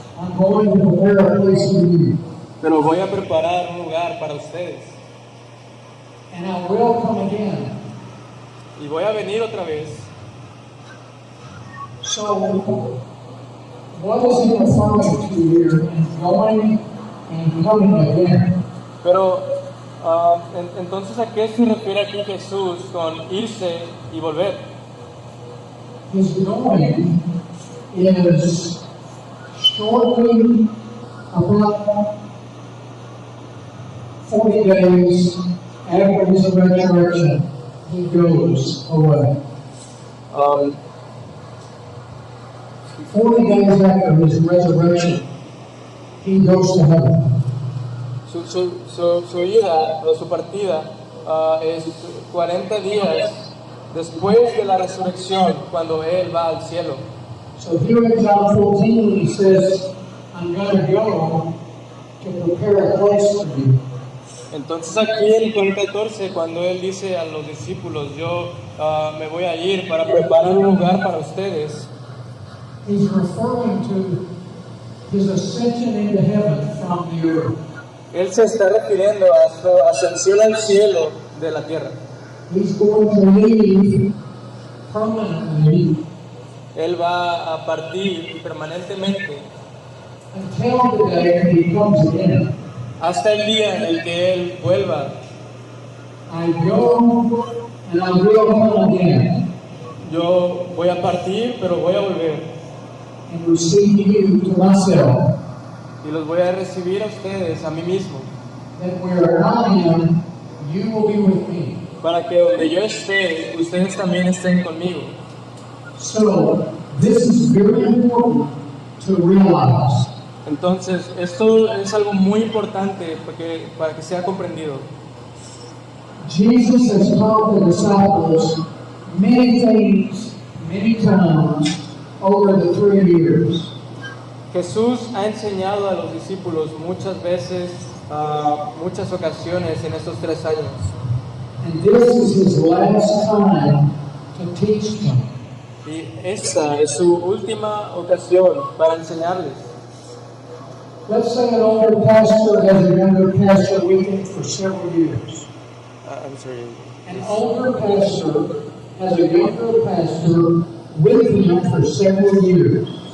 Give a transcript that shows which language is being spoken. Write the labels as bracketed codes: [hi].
[en] I'm going to prepare a place for you. [es] Pero voy a preparar un lugar para ustedes. [en] And I will come again. [es] Y voy a venir otra vez. [en] So, what is he referring to here in going and coming again? [es] Pero, entonces, ¿a qué se refiere aquí Jesús con irse y volver? [en] His going is shortly about 40 days after his resurrection, he goes away. 40 days after his resurrection, he goes to heaven. [es] Su ida o su partida es 40 días después de la resurrección, cuando Él va al cielo. [en] So here in John 14, he says, I'm going to go to prepare a place for you. [es] Entonces aquí en Juan 14, cuando Él dice a los discípulos, yo me voy a ir para preparar un lugar para ustedes, [en] He's referring to his ascension into heaven from the earth. [es] Él se está refiriendo a su ascensión al cielo de la tierra. [en] He's going to leave permanently [es] Él va a partir permanentemente [en] until the day that he comes again. [es] hasta el día en el que Él vuelva. [en] I go and I will come again [es] Yo voy a partir, pero voy a volver. [en] and receive you to myself, [es] Y los voy a recibir a ustedes, a mí mismo, [en] that where I am, you will be with me. [es] para que donde yo esté, ustedes también estén conmigo. [en] So, this is very important to realize. [es] Entonces, esto es algo muy importante para que sea comprendido. [en] Jesus has taught the disciples many things, many times over the 3 years. [es] Jesús ha enseñado a los discípulos muchas veces, muchas ocasiones en estos 3 años. [en] And this is his last time to teach them. [es] Y esta es su última ocasión para enseñarles. [en] Let's say an older pastor has a younger pastor with him for several years. I'm sorry. An older pastor has a younger pastor with him for several years.